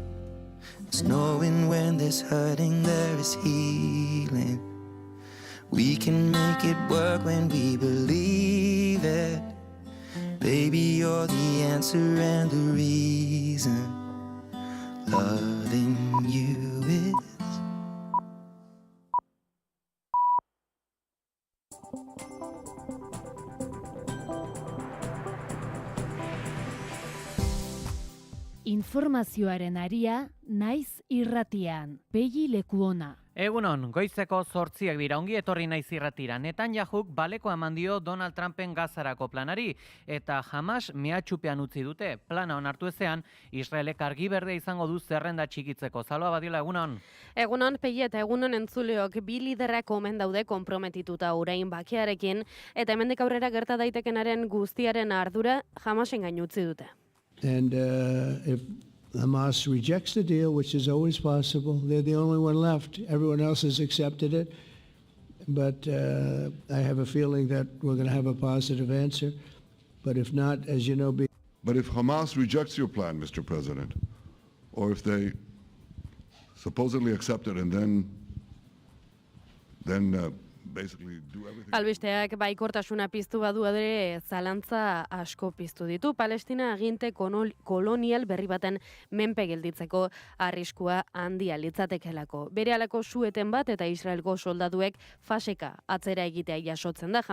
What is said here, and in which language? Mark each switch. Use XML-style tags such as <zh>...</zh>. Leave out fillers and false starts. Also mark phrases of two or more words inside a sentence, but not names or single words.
<en>It's knowing when there's hurting, there is healing. We can make it work when we believe it. Baby, you're the answer and the reason. Loving you is.</en> <eu>Informazioaren aria, naiz irratian. Pegi Lekuona. Egunon, goizeko 8 dira, ongi etorri naiz irratira. Netanyahuk baleko eman dio Donald Trumpen Gazarako planari, eta Hamas mehatxupean utzi dute. Plana onartu ezean, Israelek argi berde izango du zerrenda txikitzeko. Zaloa Badiola, egunon? Egunon, Pegi, eta egunon entzuleok, bi liderrak omen daude konprometituta orain bakearekin, eta hemendik aurrera gerta daitekenaren guztiaren ardura Hamasen gain utzi dute.</eu> <en>And if Hamas rejects the deal, which is always possible, they're the only one left. Everyone else has accepted it. But I have a feeling that we're going to have a positive answer. But if not, as you know... But if Hamas rejects your plan, Mr. President, or if they supposedly accept it and then basically do everything...</en> <eu>Albisteak baikortasuna piztu badu ere zalantza asko piztu ditu. Palestina aginte kolonial berri baten menpe gelditzeko arriskua handia litzatekelako. Berehalako sueten bat eta Israelgo soldaduek faseka atzera egitea jasotzen da.</eu>